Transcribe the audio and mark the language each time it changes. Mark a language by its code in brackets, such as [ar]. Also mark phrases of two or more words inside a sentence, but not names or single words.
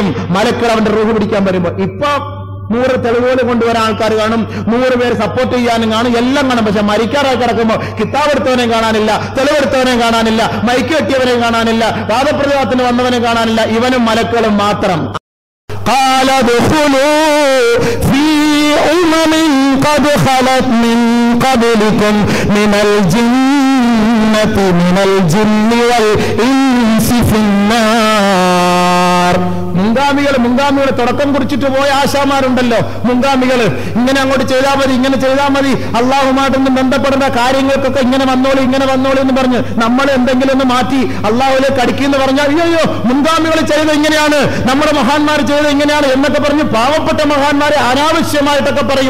[ml] മലക്കൾ അവന്റെ റൂഹ് പിടിക്കാൻ വരുമ്പോ. ഇപ്പൊ 100 തെളിവുകൾ കൊണ്ടുവരാൻ ആൾക്കാർ കാണും, 100 പേര് സപ്പോർട്ട് ചെയ്യാനും കാണും, എല്ലാം കാണും. പക്ഷെ മരിക്കാറായി കിടക്കുമ്പോ കിതാബെടുത്തവനെയും കാണാനില്ല, തെളിവെടുത്തവനെയും കാണാനില്ല, മൈക്ക് കെട്ടിയവനെയും കാണാനില്ല, വാദപ്രതിവാദത്തിന് വന്നവനെ കാണാനില്ല. ഇവനും മലക്കളും മാത്രം. [ar] قال ادخلوا في أمم قد خلت من قبلكم من الجن والإنس في النار. [ml] മുൻഗാമികൾ തുടക്കം കുറിച്ചിട്ട് പോയ ആശാമാരുണ്ടല്ലോ, മുൻഗാമികൾ. ഇങ്ങനെ അങ്ങോട്ട് ചെയ്താൽ മതി, അള്ളാഹുമായിട്ടൊന്നും ബന്ധപ്പെടുന്ന കാര്യങ്ങൾക്കൊക്കെ ഇങ്ങനെ വന്നോളൂ എന്ന് പറഞ്ഞ് നമ്മൾ എന്തെങ്കിലും ഒന്ന് മാറ്റി അള്ളാഹുലേക്ക് അടുക്കിയെന്ന് പറഞ്ഞാൽ അയ്യോ മുൻഗാമികൾ ചെയ്തത് ഇങ്ങനെയാണ്, നമ്മുടെ മഹാന്മാർ ചെയ്തത് ഇങ്ങനെയാണ് എന്നൊക്കെ പറഞ്ഞ് പാവപ്പെട്ട മഹാന്മാരെ അനാവശ്യമായിട്ടൊക്കെ പറയും.